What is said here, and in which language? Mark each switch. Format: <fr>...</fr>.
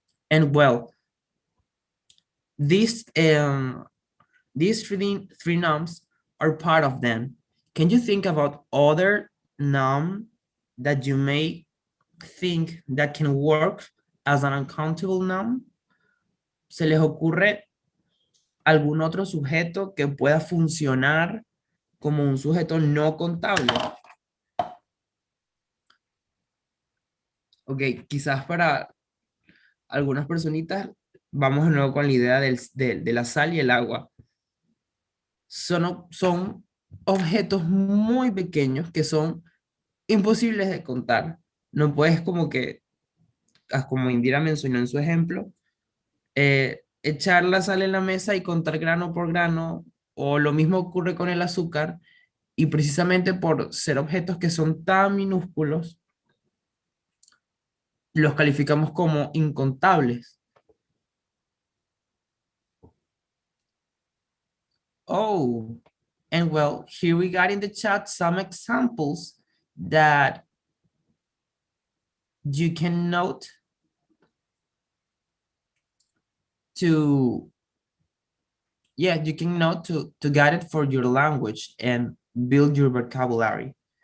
<en>And well, these three nouns are part of them. Can you think about other noun that you may think that can work as an uncountable noun?</en> <es>¿Se les ocurre algún otro sujeto que pueda funcionar como un sujeto no contable? Ok, quizás para algunas personitas vamos de nuevo con la idea de la sal y el agua. Son objetos muy pequeños que son imposibles de contar. No puedes como que, como Indira mencionó en su ejemplo, echar la sal en la mesa y contar grano por grano, o lo mismo ocurre con el azúcar, y precisamente por ser objetos que son tan minúsculos, los calificamos como incontables.</es> <en>Oh, and well, here we got in the chat some examples that you can note to, yeah, you can note to get it for your language and build your vocabulary.</en>